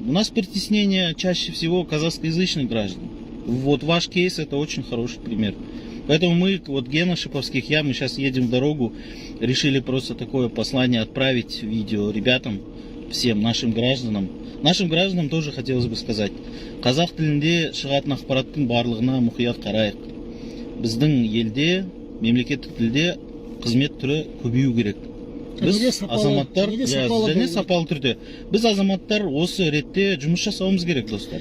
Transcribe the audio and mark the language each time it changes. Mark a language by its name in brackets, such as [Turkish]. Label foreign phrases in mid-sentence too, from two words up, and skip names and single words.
[Russian] У нас притеснение чаще всего казахскоязычных граждан. Вот ваш кейс — это очень хороший пример. Поэтому мы, Гена Шиповских, мы сейчас едем в дорогу, решили просто такое послание отправить видео ребятам, всем нашим гражданам. Нашим гражданам тоже хотелось бы сказать: [Kazakh] қазақ тілінде шығатын ақпараттың барлығына мұқият қарайық. Біздің елде, мемлекеттік тілде қызмет түрі көбею керек. Біз азаматтар, және сапалы түрде. Біз азаматтар осы ретте жұмыс жасауымыз керек, достар.